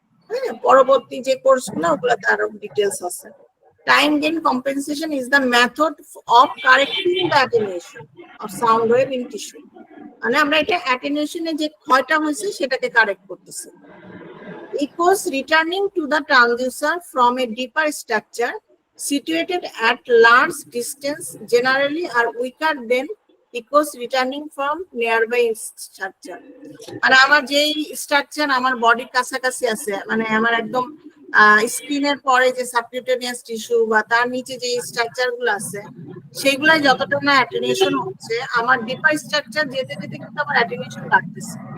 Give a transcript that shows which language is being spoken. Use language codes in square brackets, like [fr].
[bn] হ্যাঁ, পরবর্তী যে কোর্সগুলো ওগুলোতে আরো ডিটেলস আছে। [en] Time gain compensation is the method of correcting the attenuation of sound wave in tissue. [bn] মানে আমরা এটা অ্যাটেনুয়েশনে যে ক্ষয়টা হয়েছে সেটাকে কারেক্ট করতেছি। [en] Echoes returning to the transducer from a deeper structure situated at large distance generally are weaker than echoes returning from nearby structure. [bn] মানে আমার যেই স্ট্রাকচার আমার বডির কাছাকাছি আছে, মানে আমার একদম স্কিনের পরে যে সাবকিউটেনিয়াস টিস্যু বা তার নিচে যে স্ট্রাকচার গুলো আছে সেগুলাই যতটা না অ্যাটেনুয়েশন হচ্ছে, আমার ডিপার স্ট্রাকচার যেতে যেতে কিন্তু আমার অ্যাটেনুয়েশন বাড়তেছে।